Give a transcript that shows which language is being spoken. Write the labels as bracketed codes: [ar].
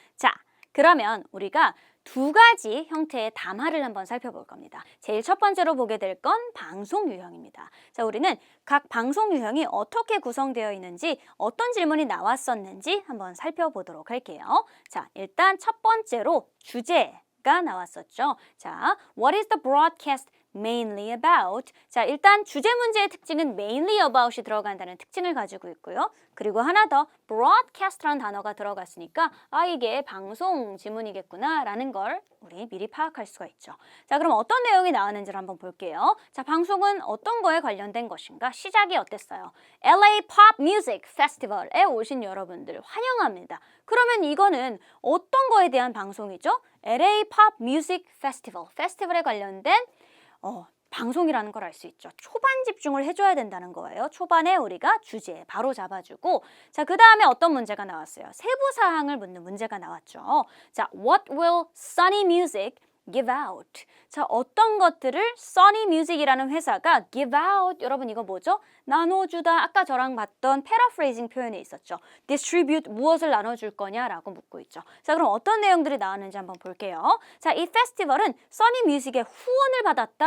[ko] 자, 그러면 우리가 두 가지 형태의 담화를 한번 살펴볼 겁니다. 제일 첫 번째로 보게 될 건 방송 유형입니다. 자, 우리는 각 방송 유형이 어떻게 구성되어 있는지 어떤 질문이 나왔었는지 한번 살펴보도록 할게요. 자, 일단 첫 번째로 주제가 나왔었죠. 자, [en] What is the broadcast mainly about? [ko] 자, 일단 주제 문제의 특징은 mainly about이 들어간다는 특징을 가지고 있고요. 그리고 하나 더 broadcast라는 단어가 들어갔으니까 이게 방송 지문이겠구나 라는 걸 우리 미리 파악할 수가 있죠. 자, 그럼 어떤 내용이 나왔는지를 한번 볼게요. 자, 방송은 어떤 거에 관련된 것인가? 시작이 어땠어요? LA Pop Music Festival에 오신 여러분들 환영합니다. 그러면 이거는 어떤 거에 대한 방송이죠? LA Pop Music Festival, 페스티벌에 관련된 방송이라는 걸 알 수 있죠. 초반 집중을 해줘야 된다는 거예요. 초반에 우리가 주제 바로 잡아주고 자, 그 다음에 어떤 문제가 나왔어요? 세부 사항을 묻는 문제가 나왔죠. 자, [en] What will Sony Music give out? [ko] 자, 어떤 것들을 Sony Music이라는 회사가 give out? 여러분 이거 뭐죠? 나눠주다. 아까 저랑 봤던 paraphrasing 표현이 있었죠. distribute 무엇을 나눠줄 거냐라고 묻고 있죠. 자, 그럼 어떤 내용들이 나왔는지 한번 볼게요. 자, 이 페스티벌은 써니 뮤직의 후원을 받았다.